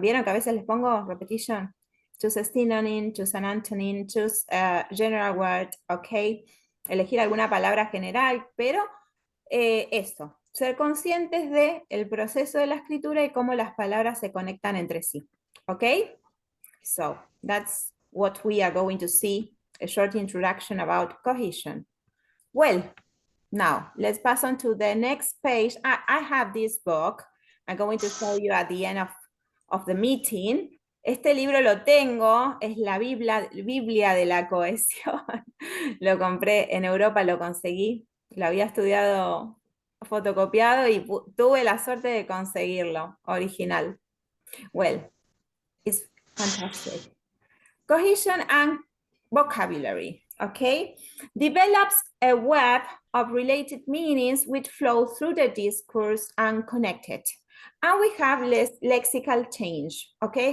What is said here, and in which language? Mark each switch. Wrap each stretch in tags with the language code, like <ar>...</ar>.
<es>¿Vieron que a veces les pongo</es> <en>repetition? Choose a synonym, choose an antonym, choose a general word, ¿ok?</en> <es>Elegir alguna palabra general, pero eso, ser conscientes del proceso de la escritura y cómo las palabras se conectan entre sí, ¿ok?</es> <en>So that's what we are going to see, a short introduction about cohesion. Well, now let's pass on to the next page. I have this book. I'm going to show you at the end of the meeting.</en> <es>Este libro lo tengo, es la Biblia de la cohesión. Lo compré en Europa, lo conseguí. Lo había estudiado fotocopiado y tuve la suerte de conseguirlo, original.</es> <en>Well, it's fantastic. Cohesion and vocabulary, okay? Develops a web of related meanings which flow through the discourse and connect it. And we have lexical change, okay?</en>